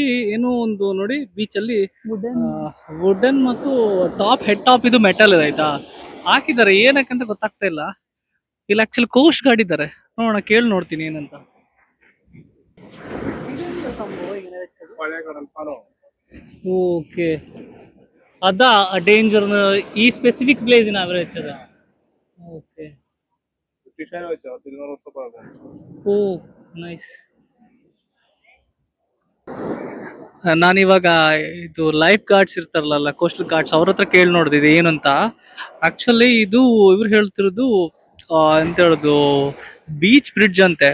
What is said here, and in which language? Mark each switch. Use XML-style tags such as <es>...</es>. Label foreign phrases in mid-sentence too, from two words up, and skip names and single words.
<kn>ಏನೋ ಒಂದು ನೋಡಿ ಬೀಚ್ ಅಲ್ಲಿ ವುಡನ್ ಮತ್ತು ಟಾಪ್,</kn> <en>head top</en> <kn>ಇದು ಮೆಟಲ್ ಇದೆ ಆಯ್ತಾ, ಹಾಕಿದ್ದಾರೆ. ಏನಕ್ಕಂತ ಗೊತ್ತಾಗ್ತಾ ಇಲ್ಲ. ಇಲ್ಲಿ ಆಕ್ಚುಲಿ</kn> <en>coast guard</en> <kn>ಇದ್ದಾರೆ. ನೋಡೋಣ, ಕೇಳಿ ನೋಡ್ತೀನಿ ಏನಂತ. ಓಕೆ,</kn> <ml>അതാ ഡേഞ്ചർ ഈ സ്പെസിഫിക് പ്ലേസിന് അവർ വെച്ചത്. ഓക്കെ,</ml> <en>oh nice.</en> <kn>ನಾನಿವಾಗ ಇದು</kn> <en>life guards</en> <kn>ಇರ್ತಾರಲ್ಲ,</kn> <en>coastal guards,</en> <kn>ಅವ್ರ ಹತ್ರ ಕೇಳಿ ನೋಡಿದೆ ಏನು ಅಂತ. ಆಕ್ಚುಲಿ ಇದು ಇವ್ರು ಹೇಳ್ತಿರೋದು ಎಂತ ಹೇಳುದು,</kn> <en>beach bridge</en> <kn>ಅಂತೆ.</kn>